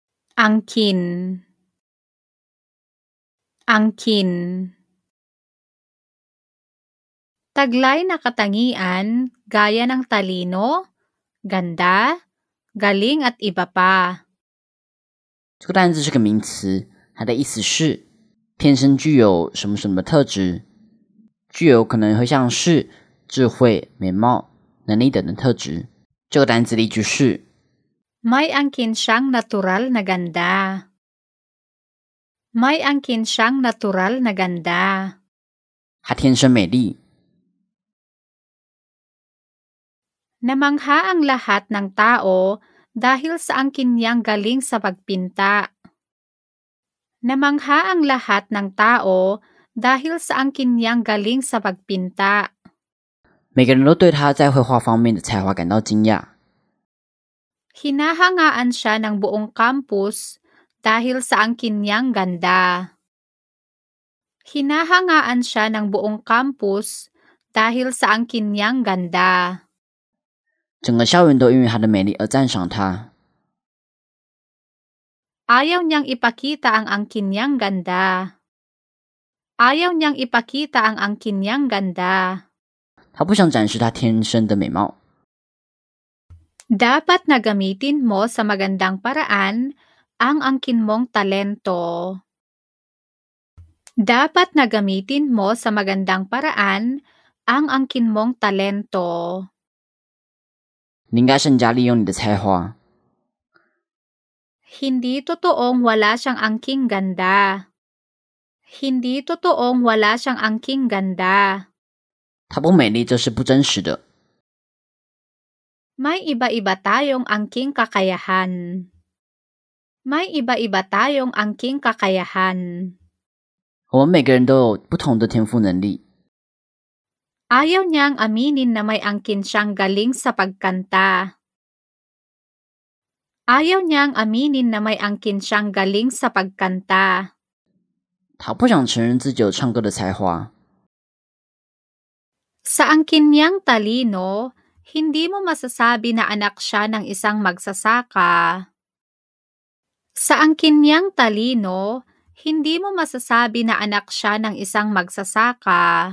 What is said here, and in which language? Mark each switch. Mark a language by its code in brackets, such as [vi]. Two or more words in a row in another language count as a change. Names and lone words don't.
[tl] Angkin. Angkin. Taglay na katangian gaya ng talino, ganda, galing at iba pa. [zh] 这个单字是个名词，它的意思是天生具有什么什么的特质，具有可能会像是智慧、美貌、能力等的特质。这个单字例句是 [tl] May angkin siyang natural na ganda. May angkin siyang natural na ganda. [zh] 她天生美丽。 [tl] Namangha ang lahat ng tao dahil sa angkin niyang galing sa pagpinta. Namangha ang lahat ng tao dahil sa angkin niyang galing sa pagpinta. [zh] 每个人都对她在绘画方面的才华感到惊讶。 [tl] Hinahangaan siya ng buong campus dahil sa angkin niyang ganda. Hinahangaan siya ng buong campus dahil sa angkin niyang ganda. [zh] 整个校园都因为她的美丽而赞赏她。 [tl] Ayaw niyang ipakita ang angkin niyang ganda. Ayaw niyang ipakita ang angkin niyang ganda. [zh] 她不想展示她天生的美貌。 [tl] Dapat na gamitin mo sa magandang paraan ang angkin mong talento. Dapat na gamitin mo sa magandang paraan ang angkin mong talento. [zh] 你应该善加利用你的才华。 [tl] Hindi totoong wala siyang angking ganda. Hindi totoong wala siyang angking ganda. [zh] 她不美丽，这是不真实的。 [tl] May iba-iba tayong angking kakayahan. May iba-iba tayong angking kakayahan. [zh] 我们每个人都有不同的天赋能力。 [tl] Ayaw niyang aminin na may angkin siyang galing sa pagkanta. Ayaw niyang aminin na may angkin siyang galing sa pagkanta. [zh] 她不想承认自己有唱歌的才华。 [tl] Sa angkin niyang talino, hindi mo masasabi na anak siya ng isang magsasaka. Sa angkin niyang talino, hindi mo masasabi na anak siya ng isang magsasaka.